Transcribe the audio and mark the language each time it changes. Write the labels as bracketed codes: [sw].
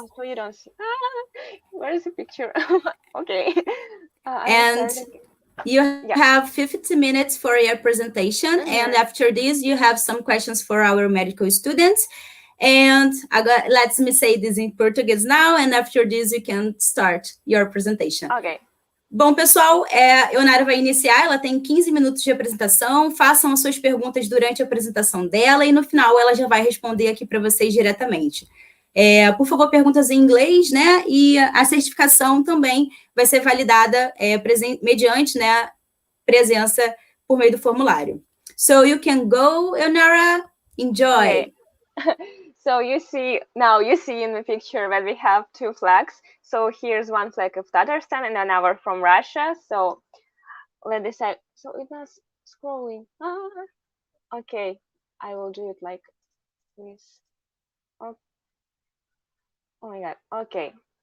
[en] So you don't see. Where is the picture? Okay. And you have 50 minutes for your presentation. And after this, you have some questions for our medical students. And let me say this in Portuguese now. And after this, you can start your presentation. Okay. [pt] Bom, pessoal, a Ionara vai iniciar, ela tem 15 minutos de apresentação, façam as suas perguntas durante a apresentação dela e no final ela já vai responder aqui para vocês diretamente. Por favor, perguntas em inglês, né? E a certificação também vai ser validada mediante, né, presença por meio do formulário. [en] So you can go, Ionara. Enjoy. Okay. So you see in the picture that we have 2 flags. So here's one flag of Tatarstan and another from Russia. So let's decide. So it was scrolling. Okay, I will do it like this. Oh my God. Okay.